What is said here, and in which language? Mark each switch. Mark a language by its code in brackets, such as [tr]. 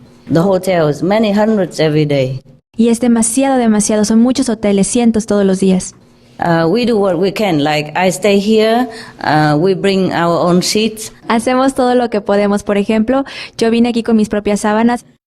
[en] The hotels, many hundreds every day. [es] Y es demasiado, son muchos hoteles, cientos todos los días. [en] We do what we can. Like I stay here, we bring our own sheets. [es] Hacemos todo lo que podemos. Por ejemplo, yo vine aquí con mis propias sábanas.